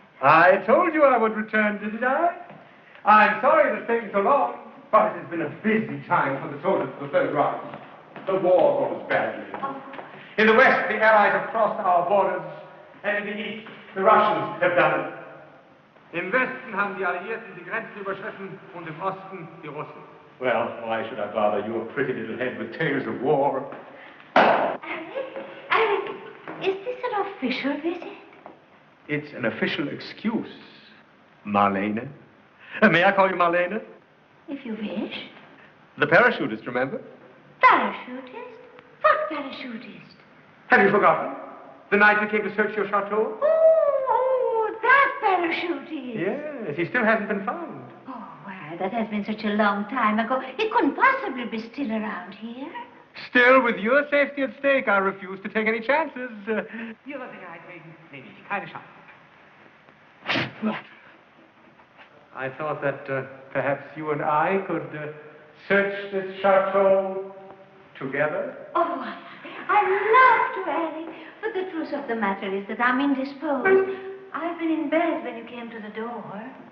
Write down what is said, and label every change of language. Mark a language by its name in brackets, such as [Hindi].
[English] I told you I would return, didn't I? I'm sorry it's taken so long, but it has been a busy time for the soldiers of the Third Reich. The war goes badly. In the West, the Allies have crossed our borders, and in the East, the Russians have done it. [German] Im Westen haben die Alliierten die Grenzen überschritten und im Osten die Russen. [English] Well, why should I bother your pretty little head with tales of war? Alice, is this an official visit? It's an official excuse, Marlene. May I call you Marlene? If you wish. The parachutist, remember? Parachutist? What parachutist? Have you forgotten? The night we came to search your chateau? Oh, that parachutist. Yes, he still hasn't been found. Oh, well, that has been such a long time ago. He couldn't possibly be still around here. Still, with your safety at stake, I refuse to take any chances. [German] Ihrer Sicherheit wegen nehme ich keine Chance. [English] Yeah. I thought that perhaps you and I could search this chateau together. Oh, I'd love to, Annie. But the truth of the matter is that I'm indisposed. I've been in bed when you came to the door.